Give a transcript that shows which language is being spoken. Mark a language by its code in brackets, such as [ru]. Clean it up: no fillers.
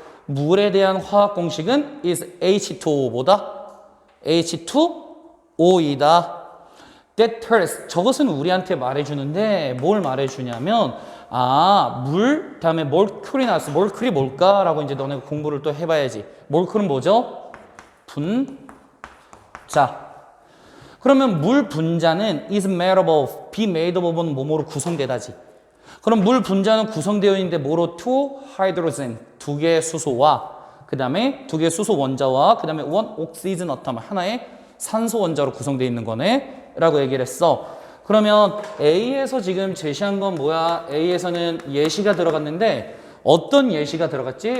[ko] 물에 대한 화학 공식은 is H2O보다 H2O이다. [en] That tells, [ko] 저것은 우리한테 말해주는데 뭘 말해주냐면 물 다음에 몰큘이 나왔어. 몰큘이 뭘까라고 이제 너네가 공부를 또 해봐야지. 몰큘은 뭐죠? 분자. 그러면 물 분자는 [en] is made up of, be made up of [ko] 는 뭐뭐로 구성되다지. 그럼 물 분자는 구성되어 있는데 뭐로? [en] two hydrogen, [ko] 두 개의 수소와 그 다음에 두 개의 수소 원자와 그 다음에 [en] one oxygen atom, [ko] 하나의 산소 원자로 구성되어 있는 거네 라고 얘기를 했어. 그러면 A에서 지금 제시한 건 뭐야? A에서는 예시가 들어갔는데 어떤 예시가 들어갔지?